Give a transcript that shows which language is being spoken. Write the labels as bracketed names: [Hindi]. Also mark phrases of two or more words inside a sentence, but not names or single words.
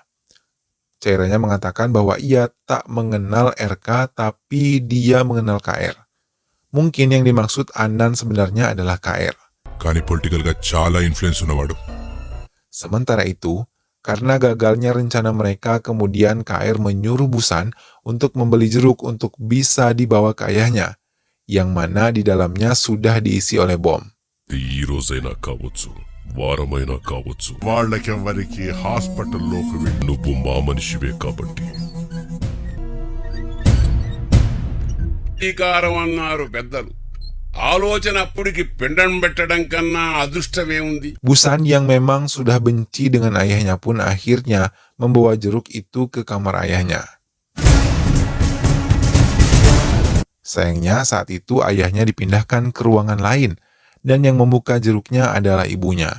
[Indonesian] Cairannya mengatakan bahwa ia tak mengenal RK tapi dia mengenal KR. Mungkin yang dimaksud Anand sebenarnya adalah KR. [Telugu] కానీ పొలిటికల్ గా చాలా ఇన్ఫ్లుయెన్స్ ఉన్నవాడు. [Indonesian] Sementara itu, karena gagalnya rencana mereka, kemudian KR menyuruh Busan untuk membeli jeruk untuk bisa dibawa ke ayahnya, yang mana di dalamnya sudah diisi oleh bom. [Telugu] ఈ రోజైనా కావచ్చు, వారమైనా కావచ్చు, వాళ్ళకెవరికి హాస్పిటల్లోకి వెళ్ళి నువ్వు మా మనిషివే కాబట్టి. అధికారం అన్నారు పెద్దలు. ఆలోచన అప్పుడికి పిండం పెట్టడం కన్నా అదృష్టమేముంది? [Indonesian] Busan yang memang sudah benci dengan ayahnya pun akhirnya membawa jeruk itu ke kamar ayahnya. Sayangnya saat itu ayahnya dipindahkan ke ruangan lain dan yang membuka jeruknya adalah ibunya.